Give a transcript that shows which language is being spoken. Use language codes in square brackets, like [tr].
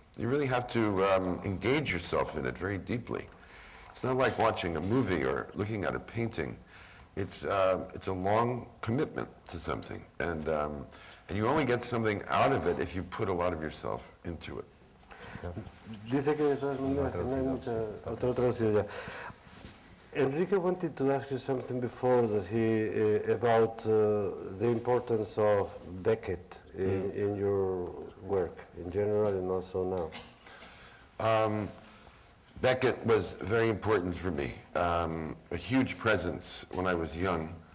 [en] You really have to engage yourself in it very deeply. It's not like watching a movie or looking at a painting. It's a long commitment to something, and you only get something out of it if you put a lot of yourself into it. [es] Dice que de todas maneras no hay mucha otra traducción ya. [en] Enrique wanted to ask you something before that about the importance of Beckett in your work in general and also now. Beckett was very important for me. A huge presence when I was young.